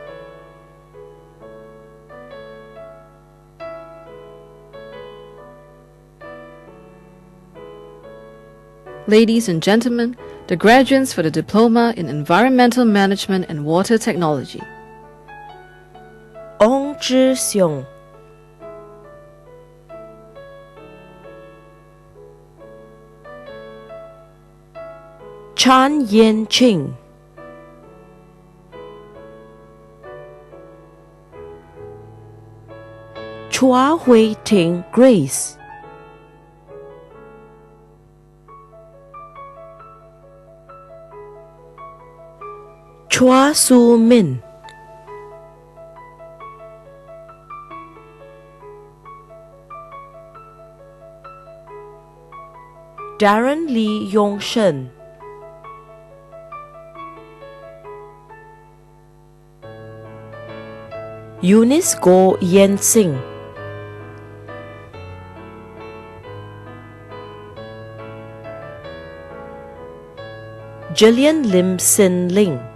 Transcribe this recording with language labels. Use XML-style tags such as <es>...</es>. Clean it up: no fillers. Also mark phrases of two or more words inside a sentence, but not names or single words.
<en>Ladies and gentlemen, the graduates for the Diploma in Environmental Management and Water Technology. Ong Zhi Xiong. Chan Yan Ching. Chua Hui Ting Grace. Chua Su Min. Darren Lee Yong Shen. Eunice Go Yen Sing. Jillian Lim Sin Ling.</en>